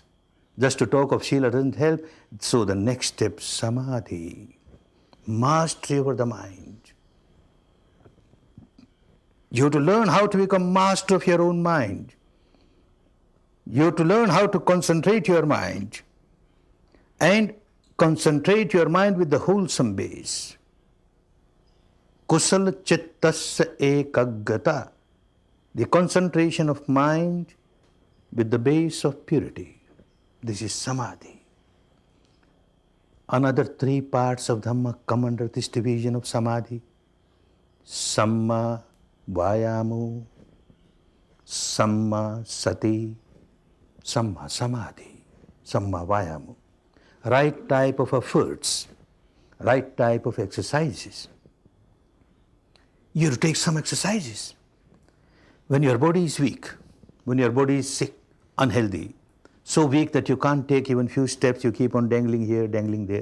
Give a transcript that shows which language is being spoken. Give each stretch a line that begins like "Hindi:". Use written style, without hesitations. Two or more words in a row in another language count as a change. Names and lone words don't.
English: Just to talk of Shila doesn't help. So the next step, samadhi, mastery over the mind. You have to learn how to become master of your own mind. You have to learn how to concentrate your mind and concentrate your mind with the wholesome base.
Pali: Kusala chittasya ekaggata,
English: the concentration of mind with the base of purity. This is samadhi. Another three parts of Dhamma come under this division of samadhi.
Pali: Samma vayamo, samma sati, samma samadhi, samma vayamo.
English: Right type of efforts, right type of exercises. You have to take some exercises. When your body is weak, when your body is sick, unhealthy, so weak that you can't take even few steps, you keep on dangling here, dangling there.